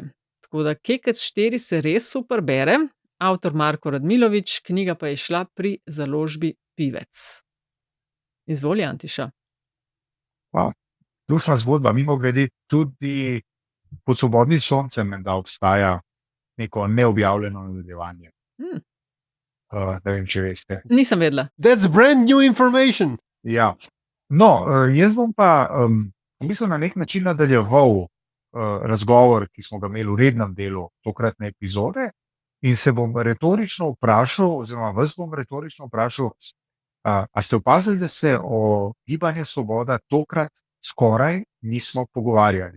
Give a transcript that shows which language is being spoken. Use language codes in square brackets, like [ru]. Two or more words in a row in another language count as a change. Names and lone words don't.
[sl] Tako da Kekec 4 se res super bere, avtor Marko Radmilovič, knjiga pa je šla pri založbi Pivec. Izvoli, Antiša. Luštna zgodba, mimogrede, tudi pod svobodnim soncem menda obstaja neko neobjavljeno nadaljevanje. Ne vem, če veste. Nisem vedela. [en] That's brand new information. [sl] Ja. No, jaz bom pa v bistvu na nek način nadaljeval razgovor, ki smo ga imeli v rednem delu tokratne epizode, in se bom retorično vprašal, oziroma vas bom retorično vprašal, a ste opazili, da se o Gibanju Svoboda tokrat skoraj nismo pogovarjali?